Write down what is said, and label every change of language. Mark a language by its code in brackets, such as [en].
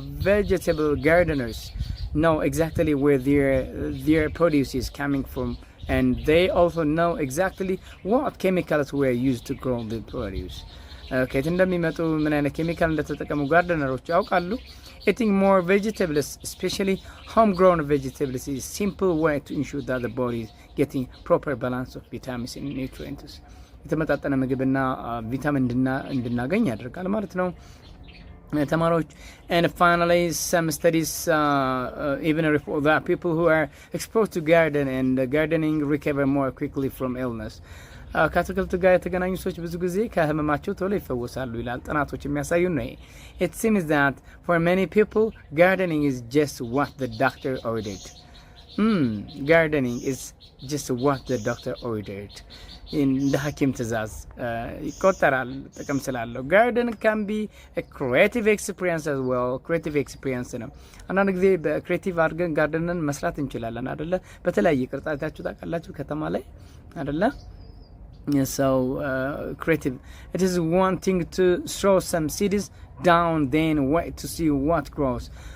[en] Vegetable gardeners know exactly where their produce is coming from, and they also know exactly what chemicals were used to grow the produce. [am] ከየት እንደሚመጡ ምን አይነት ኬሚካል እንደተጠቀሙ ጋርደነሮች ያውቃሉ። [en] Eating more vegetables, especially homegrown vegetables, is a simple way to ensure that the body is getting proper balance of vitamins and nutrients. [am] የተመጣጠነ ምግብና ቪታሚን እንድናገኝ ያደርጋል ማለት ነው ተማሪዎች. [en] And finally some studies even report that people who are exposed to gardening recover more quickly from illness. [am] ከአትክልት ጋር የተገናኙ ሰዎች ብዙ ጊዜ ከህመማቸው ቶሎ ይፈወሳሉ ይላል ጥናቶች የሚያሳዩ ነው። [en] It seems that for many people gardening is just what the doctor ordered. Gardening is just what the doctor ordered. [am] እንደ ሐኪም ትእዛዝ ይቆጠራል ጥቅም ስላለው። [en] ጋርደን can be a creative experience as well. creative experience [am] ነው። አንዳንድ ጊዜ በክሬቲቭ አድርገን ጋርደንን መስራት እንችላለን አይደለ? በተለያየ ቅርጻታችሁ ታውቃላችሁ ከተማ ላይ አይደለ? [en] So creative, it is one thing to throw some seeds down then wait to see what grows.